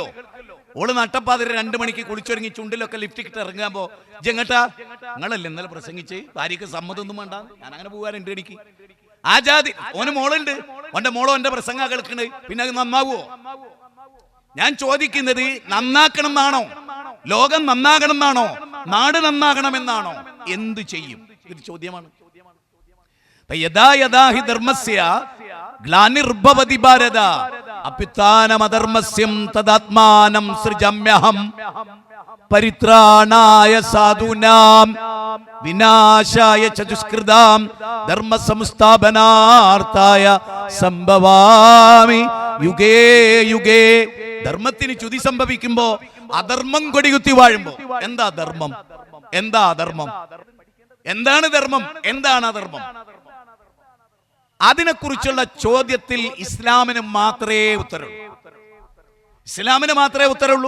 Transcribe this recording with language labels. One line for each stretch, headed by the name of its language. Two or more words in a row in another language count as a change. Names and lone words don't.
Malayalam: ഓള് നട്ടപ്പാതിര 2 മണിക്ക് കുളിച്ചൊരുങ്ങി ചുണ്ടിലൊക്കെ ലിഫ്റ്റ് ഇട്ട് ഇറങ്ങുമ്പോ ജങ്ങട്ടാ നിങ്ങളല്ലേ ഇന്നലെ പ്രസംഗിച്ച് ഭാര്യക്ക് സമ്മതം ഒന്നും വേണ്ട, ഞാൻ അങ്ങനെ പോകാറുണ്ട്. എനിക്ക് ആ ജാതി ഓന് മോളുണ്ട്, ഓന്റെ മോളോ എന്റെ പ്രസംഗം കേൾക്കണ്, പിന്നെ അത് നന്നാവോ? ഞാൻ ചോദിക്കുന്നത് നന്നാക്കണം എന്നാണോ? ലോകം നന്നാകണം എന്നാണോ? നാട് നന്നാകണമെന്നാണോ? എന്തു ചെയ്യും? ഇതൊരു ചോദ്യമാണ്.
Sanskrit: यथा यथा हि धर्मस्य ग्लानिर्भवति भारत अप्युत्थानमधर्मस्यं तदात्मानं सृजम्यहं परित्राणाय साधूनां विनाशाय चतुष्कृतां धर्म संस्थापनार्थाय सम्भवामि युगे युगे.
Malayalam: ധർമ്മത്തിന് ചുതി സംഭവിക്കുമ്പോ അധർമ്മം കൊടികുത്തി വാഴുമ്പോ എന്താ ധർമ്മം? എന്താ അധർമ്മം? എന്താണ് ധർമ്മം? എന്താണ് അധർമ്മം? അതിനെക്കുറിച്ചുള്ള ചോദ്യത്തിൽ ഇസ്ലാമിന് മാത്രമേ ഉത്തരവുള്ളൂ. ഇസ്ലാമിന് മാത്രമേ ഉത്തരവുള്ളൂ.